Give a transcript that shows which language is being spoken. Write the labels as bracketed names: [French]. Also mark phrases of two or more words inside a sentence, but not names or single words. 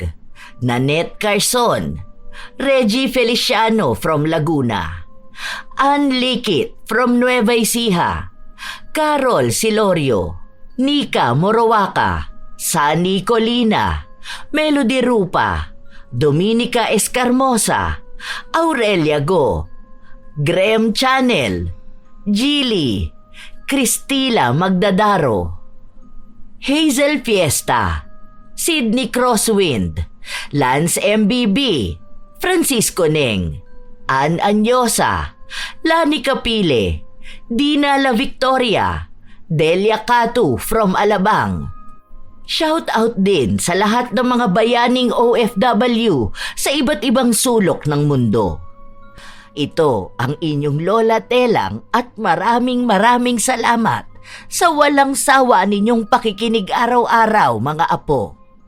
[English] Nanette Carson, Reggie Feliciano from Laguna, Ann Likit from Nueva Ecija, Carol Silorio, Nika Morowaca, Sani Colina, Melody Rupa, Dominica Escarmosa, Aurelia Go, Graham Channel, Gili, Cristila Magdadaro, Hazel Fiesta, Sydney Crosswind, Lance MBB, Francisco Neng, Ann Anyosa, Lani Capile, Dina La Victoria, Delia Catu from Alabang. Shout out [Filipino] din sa lahat ng mga bayaning OFW sa iba't ibang sulok ng mundo. Ito ang inyong Lola Telang at maraming salamat sa walang sawa ninyong pakikinig araw-araw mga apo.